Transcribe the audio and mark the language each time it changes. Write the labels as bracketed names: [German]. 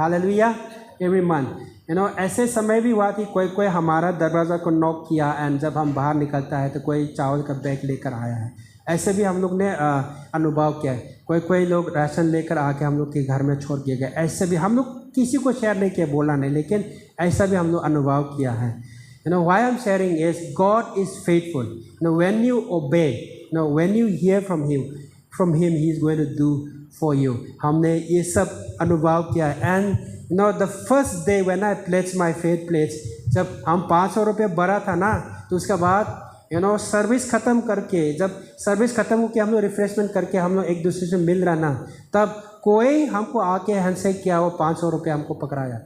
[Hindi] Hallelujah, [English] Every month. [Hindi] ऐसे समय भी हुआ कि कोई हमारा दरवाज़ा को नॉक किया एंड जब हम बाहर निकलता है तो कोई चावल का बैग लेकर आया है। ऐसे भी हम लोग ने अनुभव किया है। कोई लोग राशन लेकर आके हम लोग के घर में छोड़ दिए गए। ऐसे भी हम लोग किसी को शेयर नहीं किया, बोला नहीं, लेकिन ऐसा भी हम लोग अनुभव किया है। [English] Why I'm sharing is God is faithful. When you obey, when you hear from Him He is going to do for you. [Hindi] हमने ये सब अनुभव किया है। [English] And the first day when I pledged my faith pledge, [Hindi] जब हम 500 रुपये भरा था ना, तो उसके बाद सर्विस ख़त्म करके, जब सर्विस ख़त्म हो के हम लोग रिफ्रेशमेंट करके हम लोग एक दूसरे से मिल रहा ना, तब कोई हमको आके हैंडशेक किया, वो 500 रुपये हमको पकड़ाया।